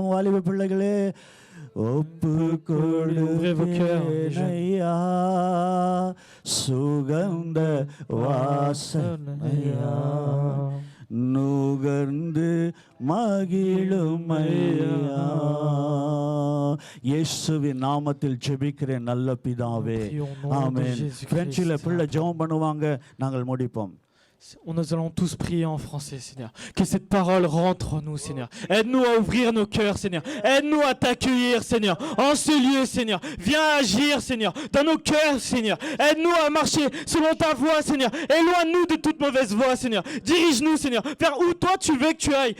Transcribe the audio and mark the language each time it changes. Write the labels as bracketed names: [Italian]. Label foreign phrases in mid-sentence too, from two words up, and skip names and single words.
[Tamil] வாலிப பிள்ளைகளே, ஒப்பு கொடுப்பேனையா, சுகந்த வாசனையா நுகர்ந்து மகிழுமையா. இயேசுவின் நாமத்தில் ஜெபிக்கிறேன் நல்ல பிதாவே, ஆமென். பிரெஞ்சில் பிள்ளை ஜெபம் பண்ணுவாங்க, நாங்கள் முடிப்போம். [French] Nous allons tous prier en français, Seigneur. Que cette parole rentre en nous, Seigneur. Aide-nous à ouvrir nos cœurs, Seigneur. Aide-nous à t'accueillir, Seigneur. En ce lieu, Seigneur. Viens agir, Seigneur. Dans nos cœurs, Seigneur. Aide-nous à marcher selon ta voie, Seigneur. Éloigne-nous de toute mauvaise voie, Seigneur. Dirige-nous, Seigneur, vers où toi tu veux que tu ailles.